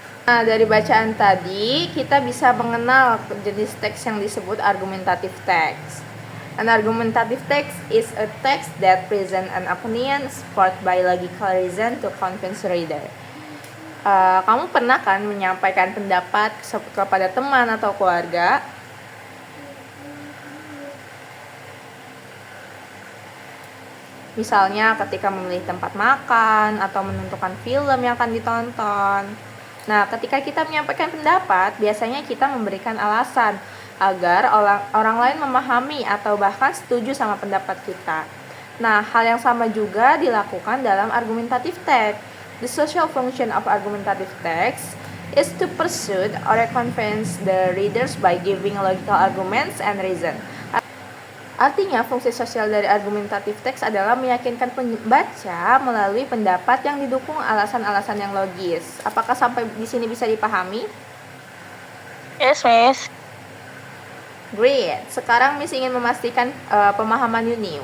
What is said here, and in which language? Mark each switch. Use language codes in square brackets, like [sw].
[id] Nah, dari bacaan tadi, kita bisa mengenal jenis teks yang disebut argumentative text. [en] An argumentative text is a text that present an opinion supported by logical reason to convince reader. [id] Kamu pernah kan menyampaikan pendapat kepada teman atau keluarga? Misalnya ketika memilih tempat makan atau menentukan film yang akan ditonton. Nah, ketika kita menyampaikan pendapat, biasanya kita memberikan alasan agar orang lain memahami atau bahkan setuju sama pendapat kita. Nah, hal yang sama juga dilakukan dalam argumentative text. [en] The social function of argumentative text is to persuade or convince the readers by giving logical arguments and reason. [id] Artinya, fungsi sosial dari argumentative text adalah meyakinkan pembaca melalui pendapat yang didukung alasan-alasan yang logis. Apakah sampai di sini bisa dipahami? [en] Yes, Miss. Great. [id] Sekarang Miss ingin memastikan pemahaman Yuni.